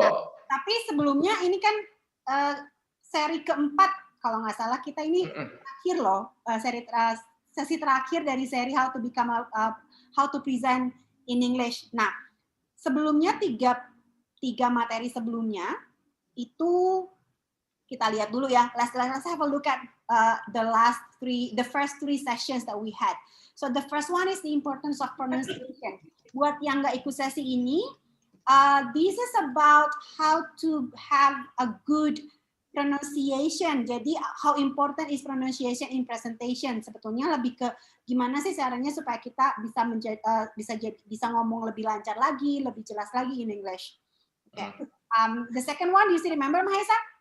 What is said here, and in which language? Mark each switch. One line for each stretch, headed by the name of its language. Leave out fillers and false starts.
Indonesian: Nah, tapi sebelumnya ini kan seri keempat kalau nggak salah kita ini terakhir loh, sesi terakhir dari seri
English: how to present in English.
Indonesian: Nah, sebelumnya tiga materi sebelumnya itu kita lihat dulu ya.
English: Let's have a look at the first three sessions that we had. So the first one is the importance of pronunciation.
Indonesian: Buat yang nggak ikut sesi ini,
English: this is about how to have a good pronunciation.
Indonesian: Jadi
English: how important is pronunciation in presentation?
Indonesian: Sebetulnya lebih ke gimana sih caranya supaya kita bisa ngomong lebih lancar lagi, lebih jelas lagi
English: in English. Okay. The second one, you still remember Mahesa?